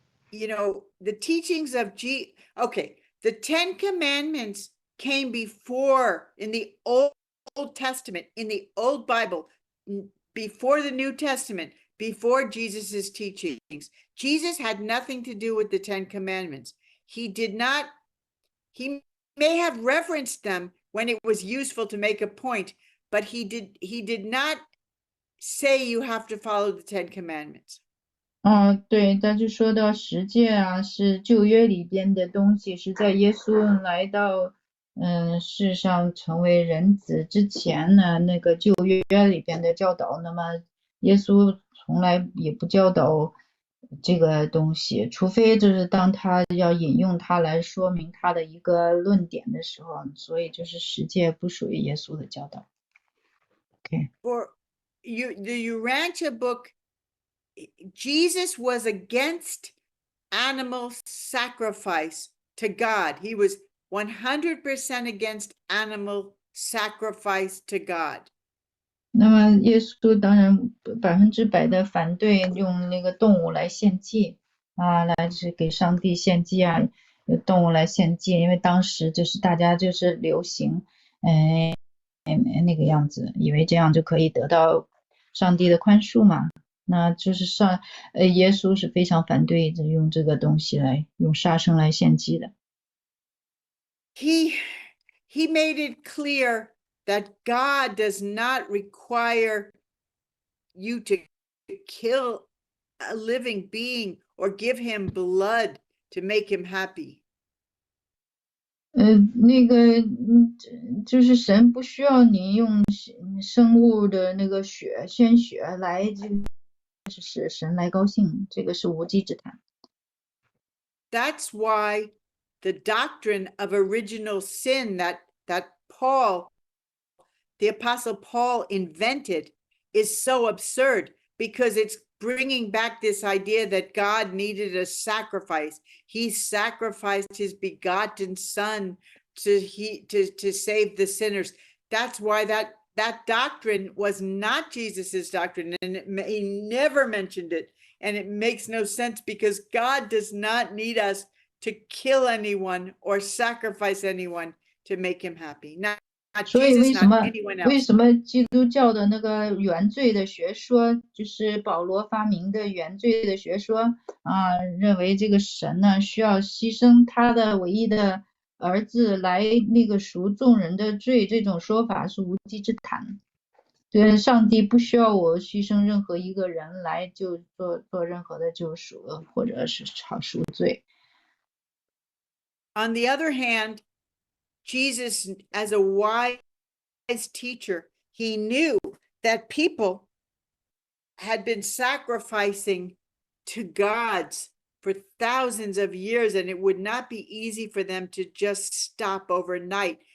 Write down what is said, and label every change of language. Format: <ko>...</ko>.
<en>The teachings of the 10 commandments came before in the Old Testament, in the Old Bible, before the New Testament, before Jesus's teachings. Jesus had nothing to do with the 10 commandments. He may have referenced them when it was useful to make a point, but he did not say you have to follow the 10 commandments.</en> <zh>对，他就说到10戒啊，是旧约里边的东西，是在耶稣来到世上成为人子之前呢，那个旧约里边的教导。那么耶稣从来也不教导这个东西，除非就是当他要引用它来说明他的一个论点的时候，所以就是10戒不属于耶稣的教导。</zh> <en>Okay. For the Urantia book, Jesus was against animal sacrifice to God. He was 100% against animal sacrifice to God.</en> <zh>那么耶稣当然100%的反对用那个动物来献祭啊，来是给上帝献祭啊，有动物来献祭，因为当时就是大家就是流行，那个样子，以为这样就可以得到上帝的宽恕嘛。那就是耶稣是非常反对用这个东西来用杀生来献祭的。</zh> <en>He made it clear that God does not require you to kill a living being or give him blood to make him happy.</en> <zh>那个就是神不需要你用生物的那个鲜血来使神来高兴，这个是无稽之谈。</zh> <en>That's why the doctrine of original sin that Paul, the Apostle Paul, invented is so absurd, because it's bringing back this idea that God needed a sacrifice. He sacrificed his begotten son to save the sinners. That's why that doctrine was not Jesus's doctrine, and he never mentioned it. And it makes no sense, because God does not need us to kill anyone or sacrifice anyone to make him happy. Not</en> <zh>所以</zh> <en>Jesus, not anyone else.</en> <zh>为什么基督教的那个原罪的学说，就是保罗发明的原罪的学说啊，认为这个神呢需要牺牲他的唯一的儿子来那个赎众人的罪，这种说法是无稽之谈。对，上帝不需要我牺牲任何一个人来就做任何的救赎或者是赎罪。</zh> <en>On the other hand, Jesus, as a wise teacher, he knew that people had been sacrificing to gods for thousands of years, and it would not be easy for them to just stop overnight.</en>